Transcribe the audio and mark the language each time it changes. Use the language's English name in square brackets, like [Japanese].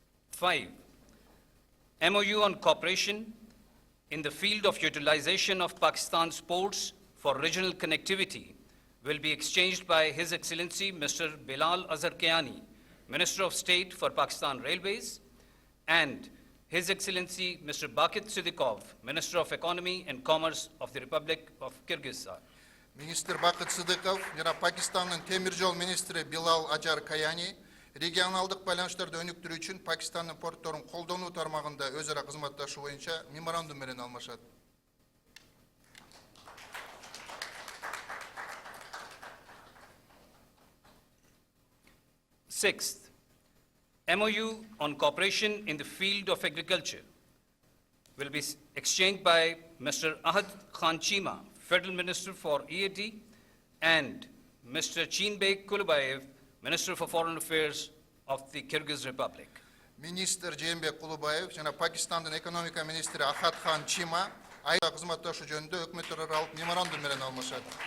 [English] Five, MoU on cooperation in the field of utilization of Pakistan's ports for regional connectivity will be exchanged by His Excellency Mr. Bilal Azhar Kayani, Minister of State for Pakistan Railways, and His Excellency Mr. Bakit Sidikov, Minister of Economy and Commerce of the Republic of Kyrgyzstan. [Kyrgyz] Министр Бакыт Сыдыков жана Пакистандын темир жол министри Билал Ажар Каяни регионалдык байланыштарды өнүктүрүү үчүн Пакистандын портторун колдонуу тармагында өз ара кызматташуу боюнча меморандум менен алмашат. [English] Sixth, MoU on cooperation in the field of agriculture will be exchanged by Mr. Ahad Khan Chima, Federal Minister for EAD, and Mr. Chinbek Kulubayev, Minister for Foreign Affairs of the Kyrgyz Republic. [Kyrgyz] Министр Жээнбек Кулубаев жана Пакистандын экономика министри Ахат Хан Чима айда кызматташуу жөнүндө өкмөт аралык меморандум менен алмашат.